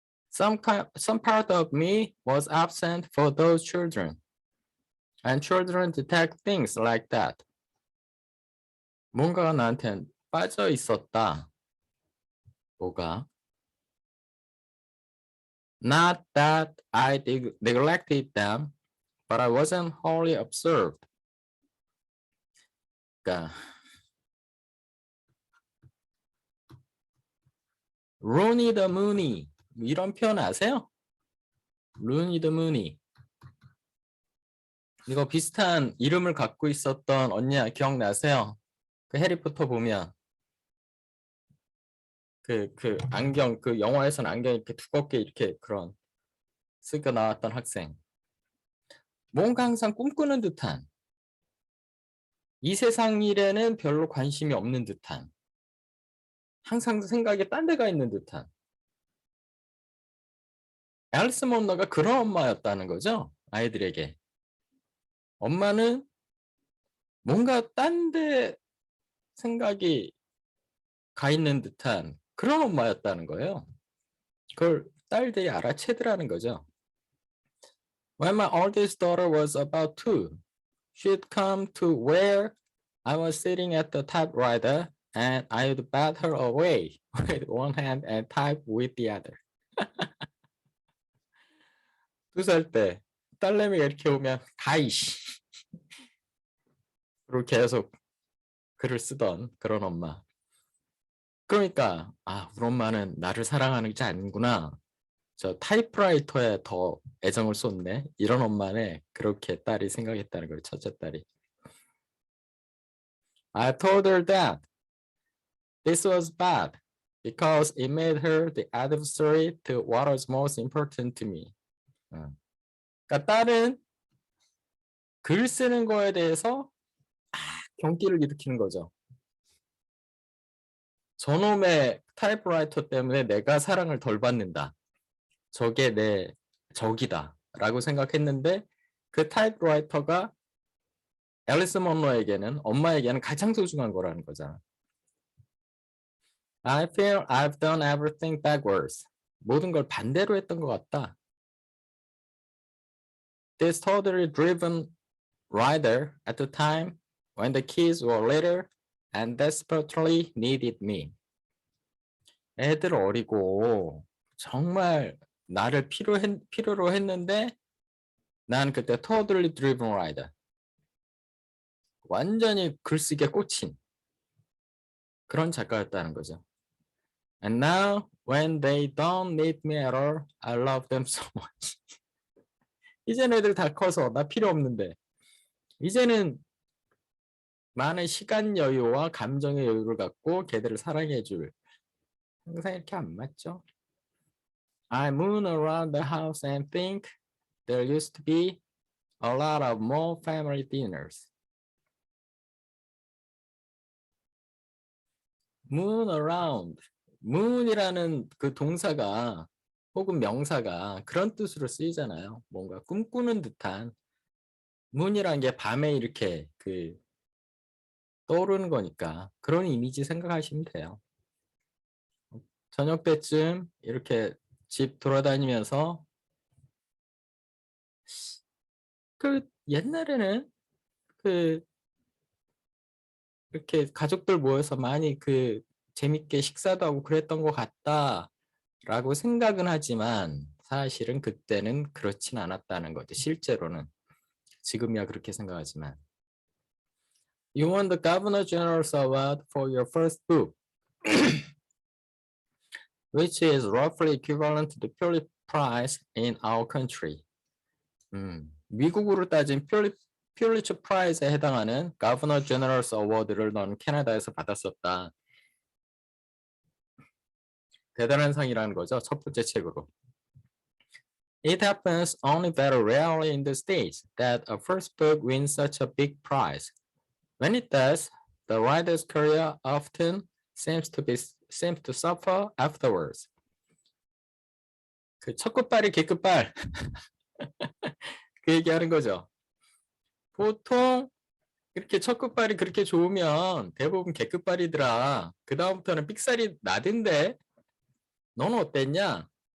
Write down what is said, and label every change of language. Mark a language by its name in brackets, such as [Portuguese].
[English] Some part of me was absent for those children. And children detect things like that. [Korean] 뭔가가 나한테는 빠져 있었다. 뭐가? [English] Not that I neglected them, but I wasn't wholly observed. [Korean] 그러니까 Rooney the Mooney 이런 표현 아세요? Rooney the Mooney. 이거 비슷한 이름을 갖고 있었던 언니 기억나세요? 해리포터 보면 안경 영화에서는 안경 이렇게 두껍게 이렇게 그런 쓰고 나왔던 학생. 뭔가 항상 꿈꾸는 듯한 이 세상 일에는 별로 관심이 없는 듯한 항상 생각이 딴 데가 있는 듯한 앨리스 먼로가 그런 엄마였다는 거죠. 아이들에게. 엄마는 뭔가 딴 데 생각이 가 있는 듯한 그런 엄마였다는 거예요. 그걸 딸들이 알아채더라는 거죠. [English] When my oldest daughter was about 2, she'd come to where I was sitting at the typewriter and I would bat her away with one hand and type with the other. [Korean] 2살 때 딸내미가 이렇게 오면 가이씨 그리고 계속 글을 쓰던 그런 엄마. 그러니까 우리 엄마는 나를 사랑하는 게 아니구나. 저 타이프라이터에 더 애정을 쏟네. 이런 엄마네. 그렇게 딸이 생각했다는 거예요. 첫째 딸이. [English] I told her that this was bad because it made her the adversary to what was most important to me. [Korean] 그러니까 딸은 글 쓰는 거에 대해서 경기를 일으키는 거죠. 저놈의 타이프라이터 때문에 내가 사랑을 덜 받는다. 저게 내 적이다 라고 생각했는데 그 타이프라이터가 앨리스 먼로에게는 엄마에게는 가장 소중한 거라는 거잖아. [English] I feel I've done everything backwards. [Korean] 모든 걸 반대로 했던 것 같다. [English] This totally driven writer at the time when the kids were little and desperately needed me. [Korean] 애들 어리고 정말 나를 필요로 했는데 난 그때 [English] totally driven writer. [Korean] 완전히 글쓰기에 꽂힌 그런 작가였다는 거죠. [English] And now when they don't need me at all, I love them so much. [Korean] 이제는 애들 다 커서 나 필요 없는데 이제는 많은 시간 여유와 감정의 여유를 갖고 걔들을 사랑해줄 항상 이렇게 안 맞죠? [English] I moon around the house and think there used to be a lot of more family dinners. moon around. [Korean] moon이라는 그 동사가 혹은 명사가 그런 뜻으로 쓰이잖아요. 뭔가 꿈꾸는 듯한 문이란 게 밤에 이렇게 떠오르는 거니까 그런 이미지 생각하시면 돼요. 저녁 때쯤 이렇게 집 돌아다니면서 옛날에는 그 이렇게 가족들 모여서 많이 재밌게 식사도 하고 그랬던 것 같다라고 생각은 하지만 사실은 그때는 그렇진 않았다는 거죠. 실제로는. 지금이야 그렇게 생각하지만. [English] You won the Governor General's Award for your first book, which is roughly equivalent to the Pulitzer Prize in our country. [Korean] 미국으로 따진 퓰리처 프라이즈에 해당하는 Governor General's Award를 너는 캐나다에서 받았었다. 대단한 상이라는 거죠. 첫 번째 책으로. [English] It happens only very rarely in the States that a first book wins such a big prize. When it does, the writer's career often seems to suffer afterwards. [Korean] 그 첫 끝발이 개끝발 그 얘기하는 거죠. 보통 이렇게 첫 끝발이 그렇게 좋으면 대부분 개끝발이더라. 그 다음부터는 삑살이 나던데 너는 어땠냐?